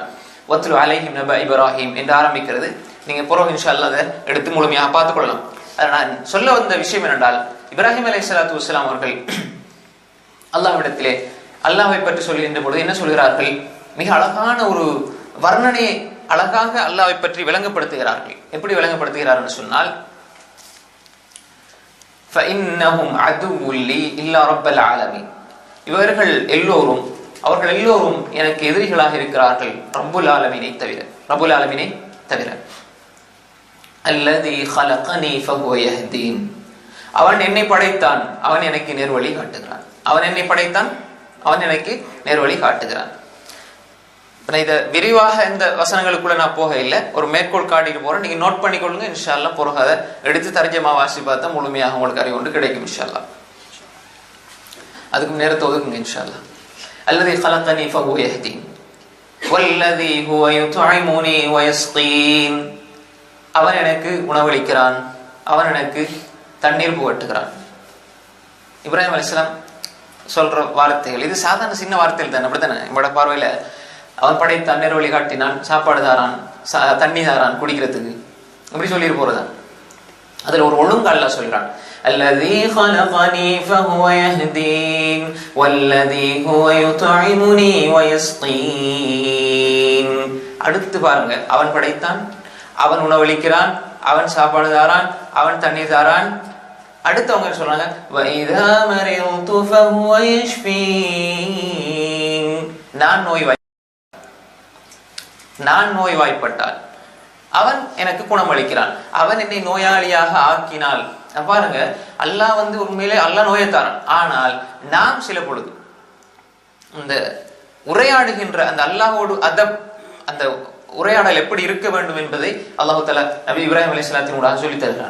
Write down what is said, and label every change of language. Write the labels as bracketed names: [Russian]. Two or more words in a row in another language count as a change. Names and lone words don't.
[Arabic] واتل عليهم نبأ إبراهيم [Tamil] என்று ஆரம்பிக்கிறது. நீங்க பிறகு [Arabic] إن شاء الله [Tamil] அதை எடுத்து முழுமையாக பார்த்துக் கொள்ளலாம். நான் சொல்ல வந்த விஷயம் என்னென்றால், இப்ராஹிம் [Arabic] عليه الصلاة والسلام [Tamil] அவர்கள் அல்லாஹ்விடத்திலே அல்லாஹ்வை பற்றி சொல்கின்ற பொழுது என்ன சொல்கிறார்கள்? மிக அழகான ஒரு வர்ணனையை அழகாக அல்லாஹ்வை பற்றி விளங்கப்படுத்துகிறார்கள். எப்படி விளங்கப்படுத்துகிறார்கள் சொன்னால், [Arabic] فإنهم عدو لي إلا رب العالمين, [Tamil] இவர்கள் எல்லோரும், அவர்கள் எல்லோரும் எனக்கு எதிரிகளாக இருக்கிறார்கள் [Arabic] رب العالمين [Tamil] தவிர, [Arabic] رب العالمين [Tamil] தவிர. [Arabic] அல்லதி خلقني فهو يهدين, [Tamil] அவன் என்னை படைத்தான், அவன் எனக்கு நேர்வழி காட்டுகிறான். அவன் என்னை படைத்தான், அவன் எனக்கு நேர்வழி காட்டுகிறான். இதை விரிவாக இந்த வசனங்களுக்குள்ள நான் போக இல்லை, ஒரு மேற்கோள் காட்டிட்டு போறேன். நீங்க நோட் பண்ணிக்கொள்ளுங்க. [Arabic] إن شاء الله [Tamil] பிறகு அதை எடுத்து தர்ஜமா வாசி பார்த்தா முழுமையாக உங்களுக்கு அறிவு ஒன்று கிடைக்கும் [Arabic] إن شاء الله. [Tamil] அதுக்கு நேரத்தை ஒதுக்குங்க [Arabic] إن شاء الله. அல்லதி خلقني فهو يهدين والذي هو يطعمني ويسقين, [Tamil] அவன் எனக்கு உணவளிக்கிறான், அவன் எனக்கு தண்ணீர் புகட்டுகிறான். இப்ராஹிம் அலைஹிஸ்ஸலாம் சொல்ற வார்த்தைகள் இது சாதாரண சின்ன வார்த்தைகள் தான், அப்படித்தானே? நம்மளோட பார்வையில அவன் படைத்தான், நேர்வழி காட்டினான், சாப்பாடு தாரான், தண்ணி தாரான் குடிக்கிறதுக்கு, இப்படி சொல்லிட்டு போறதான். அதுல ஒரு ஒழுங்கு அல்லாஹ் சொல்றான், [Arabic] الذي خلقني فهو يهدين والذي هو يطعمني ويسقين. [Tamil] அடுத்து பாருங்க, அவன் படைத்தான், அவன் உணவளிக்கிறான், அவன் சாப்பாடு தாரான், அவன் தண்ணீர் தாரான். அடுத்து அவங்க சொல்றாங்க, [Arabic] وَإِذَا مَرِضْتُ فَهُوَ يَشْفِينِ, [Tamil] நான் நோய்வாய்ப்பட்டால் அவன் எனக்கு குணமளிக்கிறான், அவன் என்னை நோயாளியாக ஆக்கினால். பாருங்க, அல்லாஹ் உண்மையிலே அல்லாஹ் நோயத்தாரான். ஆனால் நாம் சில பொழுது இந்த உரையாடுகின்ற அந்த அல்லாஹோடு அந்த உரையாடல் எப்படி இருக்க வேண்டும் என்பதை [Arabic] الله تعالى [Tamil] நபி இப்ராஹிம் அலைஹிஸ்ஸலாத்தினூடாக சொல்லி தருகிறான்.